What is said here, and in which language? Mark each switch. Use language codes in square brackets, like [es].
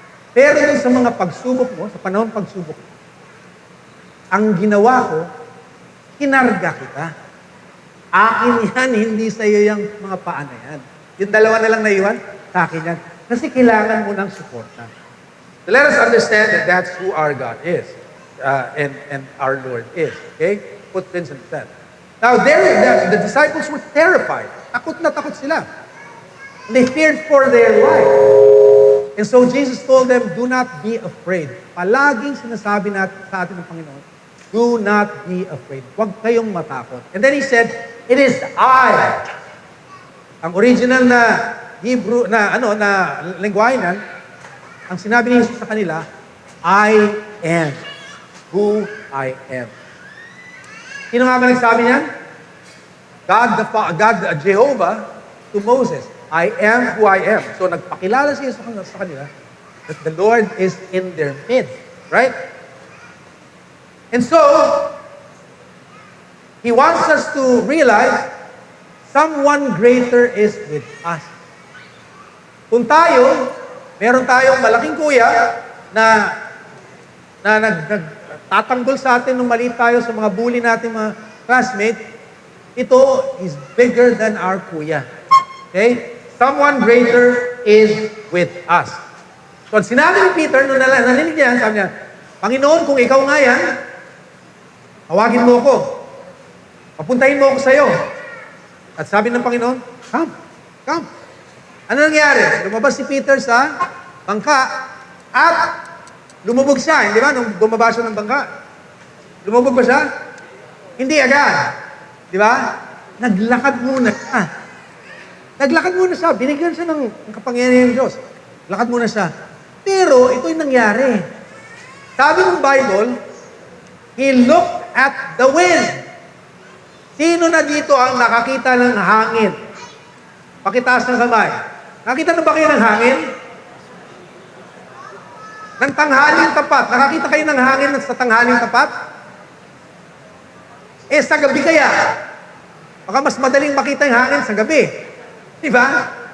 [tl] Pero dun sa mga pagsubok mo, sa panahon ng pagsubok mo, ang ginawa ko, kinarga kita. Akin yan, hindi sa iyo yung mga paa na yan. Yung dalawa na lang naiwan, sa akin yan. Kasi kailangan mo ng suporta. [en] So let us understand that that's who our God is. And our Lord is. Okay? Put things in that. Now, the disciples were terrified. [tl] Takot na takot sila. [en] They feared for their life. And so Jesus told them, do not be afraid. [tl] Palaging sinasabi natin sa atin ng Panginoon, [en] do not be afraid. [tl] Huwag kayong matakot. [en] And then He said, it is I. [tl] Ang original na Hebrew, na lengguwahe nan, ang sinabi ni Jesus sa kanila, [en] I am who I am. [tl] Sino nga ba nagsabi niyan? [en] God, Jehovah, to Moses, I am who I am. So [tl] nagpakilala siya sa kanila [en] that the Lord is in their midst. Right? And so, He wants us to realize someone greater is with us. [tl] Kung tayo, meron tayong malaking kuya na nagtatanggol sa atin nung maliit tayo sa mga bully natin mga classmates, ito [en] is bigger than our [tl] kuya. [en] Okay? Someone greater is with us. [tl] So, sinabi ni Peter, nung narinig niya, sabi niya, Panginoon, kung ikaw nga yan, tawagin mo ako. Papuntahin mo ako sa'yo. At sabi ng Panginoon, come. Ano nangyari? Lumabas si Peter sa bangka at lumubog siya. Hindi ba? Nung bumaba siya ng bangka. Lumubog ba siya? Hindi agad. Di ba? Naglakad muna siya. Naglakad muna siya. Binigyan siya ng kapangyarihan ng Diyos. Lakad muna siya. Pero ito'y nangyari. Sabi ng [en] Bible, He looked at the wind. [tl] Sino na dito ang nakakita ng hangin? Pakitaas ng kamay. Nakita na ba kayo ng hangin? Ng tanghaling tapat. Nakakita kayo ng hangin sa tanghaling tapat? Sa gabi kaya. Baka mas madaling makita yung hangin sa gabi. Di ba?